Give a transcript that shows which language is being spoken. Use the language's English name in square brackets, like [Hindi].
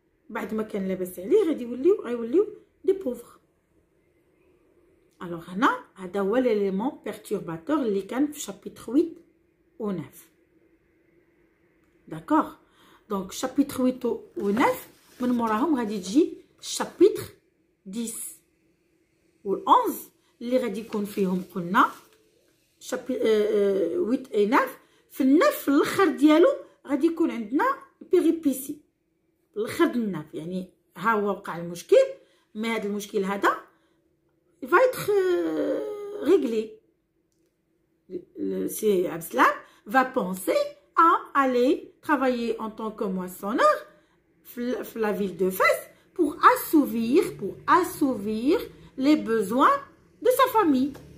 [Arabic] بعد ما كان لاباس عليه غادي يوليو [French] des pauvres. Alors [Arabic] هذا هو [French] l'élément perturbateur [Arabic] اللي كان في [French] chapitre 8 ou 9. D'accord? Donc chapitre 8 ou 9 [Arabic] من موراهم غادي تجي الشابيتر 10 و 11 اللي غادي يكون فيهم قلنا شابيتر 8 اي 9. في النف في الاخر ديالو غادي يكون عندنا بيريبيسي في الاخر د النف، يعني ها هو وقع المشكل، مي هذا المشكل هذا [French] va être réglé. Si Abdeslam va penser à aller travailler en tant que moissonneur la ville de Fès pour assouvir les besoins de sa famille.